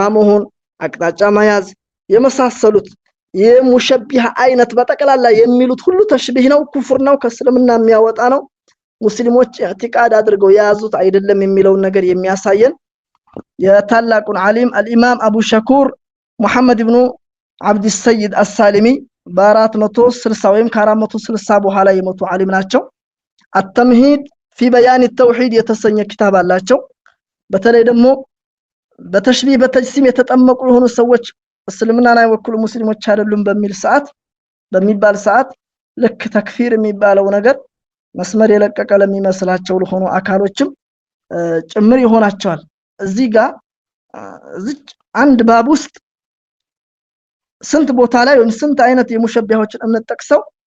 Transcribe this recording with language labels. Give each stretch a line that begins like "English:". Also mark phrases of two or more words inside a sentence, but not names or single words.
Amharic: መሆን አቅጣጫ መያዝ የመሳሰሉት የሙሸቢህ አይነት በጠቅላላ የሚሉት ሁሉ ተሽቢህ ነው ኩፍር ነው ከእስልምና የሚያወጣ ነው ሙስሊሞች ኢዕቲቃድ አድርገው ያዙት አይደለም የሚለው ነገር የሚያሳየን የታላቁን ዓሊም الامام ابو شكور محمد ابن عبد السيد السالمي በ460 ወይም ከ460 በኋላ የሞቱ ዓሊም ናቸው التمهيد في بيان التوحيد የተሰኘ ኪታብ አላቸው በተለይ ደግሞ በተሽቢህ በተጅሲም የተጠመቁ የሆኑ ሰዎች እስልምናን አይወክሉ ሙስሊሞች አይደሉም በሚባል ሰዓት ልክ ተክፊር የሚባለው ነገር መስመር የለቀቀ ለሚመስላቸው ለሆኑ አካሎችም ጭምር ይሆናቸዋል እዚህ ጋር አንድ ባብ ውስጥ ስንት ቦታ ላይ ወይም ስንት አይነት የሙሸቢሃዎችን እምነት ጠቅሰው